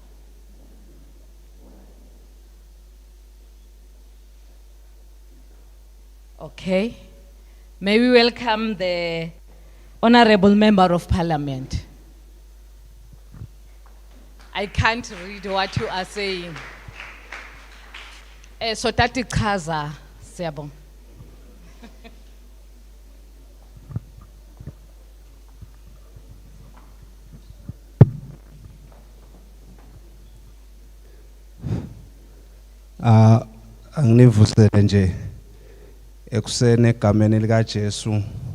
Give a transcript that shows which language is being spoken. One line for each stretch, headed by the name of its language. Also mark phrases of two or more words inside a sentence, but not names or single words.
English: Okay. May we welcome the Honorable Member of Parliament. I can't read what you are saying.
Swati: So tati chaza, siyabonga. Angivusele nje ekusene egameni lika Jesu